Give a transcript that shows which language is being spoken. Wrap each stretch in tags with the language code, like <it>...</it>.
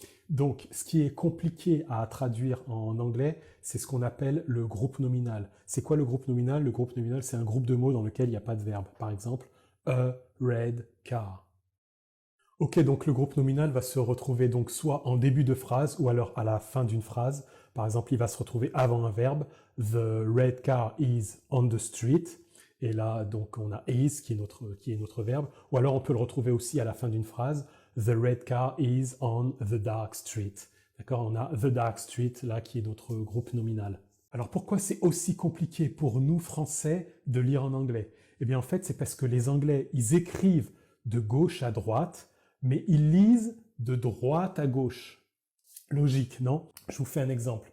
<fr>Donc, ce qui est compliqué à traduire en anglais, c'est ce qu'on appelle le groupe nominal. C'est quoi le groupe nominal? Le groupe nominal, c'est un groupe de mots dans lequel il n'y a pas de verbe. Par exemple,</fr> <en>a red car.</en> <fr>Ok, donc le groupe nominal va se retrouver donc soit en début de phrase ou alors à la fin d'une phrase. Par exemple, il va se retrouver avant un verbe.</fr> <en>The red car is on the street.</en> <fr>Et là, donc, on a is qui est notre verbe. Ou alors, on peut le retrouver aussi à la fin d'une phrase.</fr> <en>The red car is on the dark street.</en> <fr>D'accord? On a</fr> <en>the dark street,</en> <fr>là, qui est notre groupe nominal. Alors, pourquoi c'est aussi compliqué pour nous, Français, de lire en anglais? Eh bien, en fait, c'est parce que les Anglais, ils écrivent de gauche à droite, mais ils lisent de droite à gauche. Logique, non? Je vous fais un exemple.</fr>